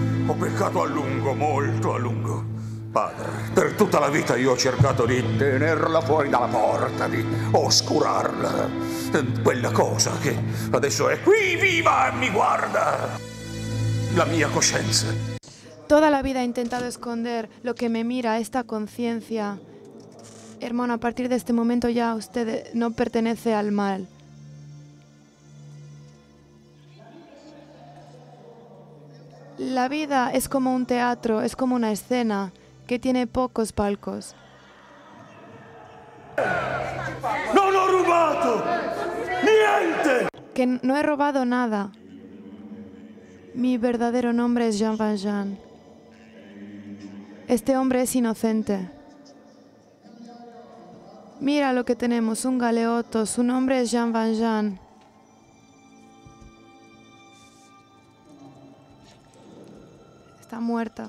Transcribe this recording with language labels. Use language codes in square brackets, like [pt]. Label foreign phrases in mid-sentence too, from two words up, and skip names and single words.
[it] Ho peccato a lungo, molto a lungo. Padre, per tutta la vita io ho cercato di tenerla fuori dalla porta, di oscurarla. Quella cosa che adesso è qui viva e mi guarda. La mia coscienza. [es] Toda la vida he intentado esconder lo que me mira, esta conciencia. Hermano, a partir de este momento ya usted no pertenece al mal. La vida es como un teatro, es como una escena que tiene pocos palcos. [it] Non ho rubato niente. [es] Que no he robado nada. Mi verdadero nombre es Jean Valjean. Este hombre es inocente. Mira lo que tenemos, un galeoto, su nombre es Jean Valjean. Está muerta.